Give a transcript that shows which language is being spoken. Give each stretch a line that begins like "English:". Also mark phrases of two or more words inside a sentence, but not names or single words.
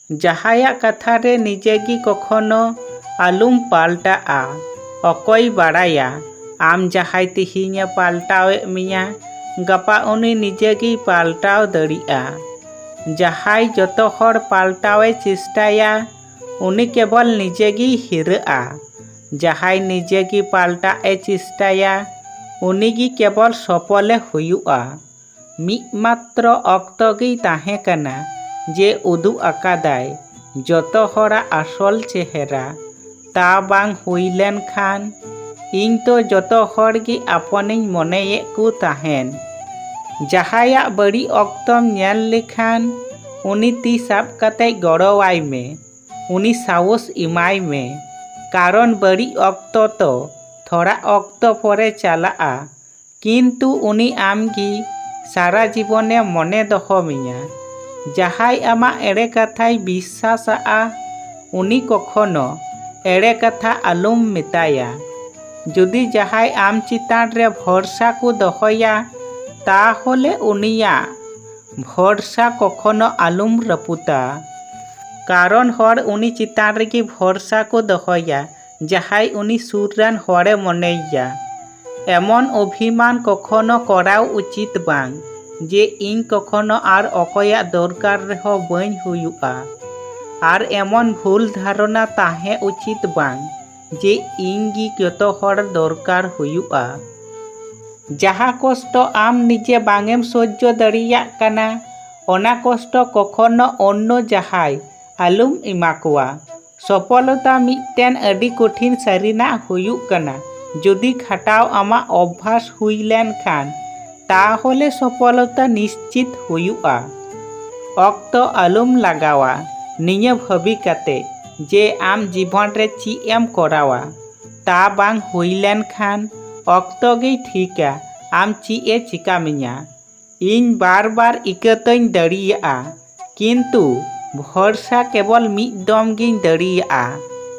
Santali: जहाया कथा रे निजे गी कखनो आलुम पाल्टा अकय बाड़ाया आम जहाय तिहिने पाल्टावे मिया गपा उनी निजे गी पाल्टाव दड़िया। जहाय जतो हर पाल्टावे चेष्टाया उनी केवल निजे गी हिरआ। जहाय निजे गी पाल्टाए चेष्टाया उनी गी केवल सफले हुयुआ। मिमात्र अक्तो गी ताहे कना जे उदु अकादाय जतो हरा आसल चेहरा ता बांग हुई लेन खान इन तो जतो हर गी अपनिन मनेये कु ताहेन। जहाया बड़ी अक्तम नेल लेखान उनी ती साब कते गड़ोवाय मे उनी साहस इमाय मे कारण बड़ी अक्तो तो थोड़ा अक्तो परे चलाआ किन्तु उनी आमगी सारा जीवने मने दहो मिया। जहाय आमा एड़े कथाय विश्वासा उनी कखनो एड़े कथा आलुम मेताया। जुदी जहाय आम चितान रे भरसा को दहोया ताहले उनिया भरसा कखनो आलुम रपुता कारण हर उनी चितान रेगी भरसा को दहोया जहाय उनी सुरान हरे मनेया। एमन अभिमान कखनो कराव उचित बांग जे इन कखनो आर अकया दरकार रेहो बाइन हुयुआ आर एमन भूल धारणा ताहे उचित बांग जे इंगी जतो हर दरकार हुयुआ। जहा कष्ट आम निजे बांगेम सह्य दड़िया काना ओना कष्ट कखनो अन्य जहाय आलुम इमाकुआ। सफलता मिटटेन अडी कठिन सारिना हुयुक काना जुदी खाटाव आमा अभ्यास हुई लेन खान ताहले सफलता निश्चित हुयुआ। अक्तो आलुम लगावा निये भाबी काते जे आम जीवन रे ची एम करावा ता बांग हुई लेन खान अक्तो गे ठीका आम ची ए चिका मिया। इन बार बार इकतों दड़िया किन्तु भरसा केवल मिद दम गिन दड़िया।